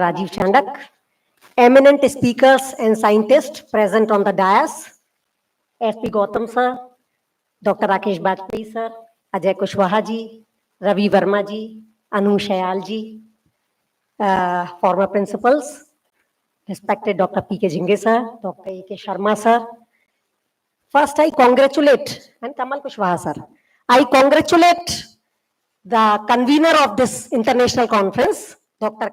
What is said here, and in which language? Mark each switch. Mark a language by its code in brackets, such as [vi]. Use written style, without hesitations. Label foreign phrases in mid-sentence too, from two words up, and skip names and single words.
[en] Rajiv Chandak, eminent speakers and scientists present on the dais, SP Gautam Sir, Dr. Rakesh Bajpayee Sir, Ajay Kushwaha Ji, Ravi Verma Ji, Anu Shayal Ji, former principals, respected Dr. P.K. Jinghe Sir, Dr. A.K. Sharma Sir. First, I congratulate, and Kamal Kushwaha Sir, I congratulate the convener of this international conference, Dr.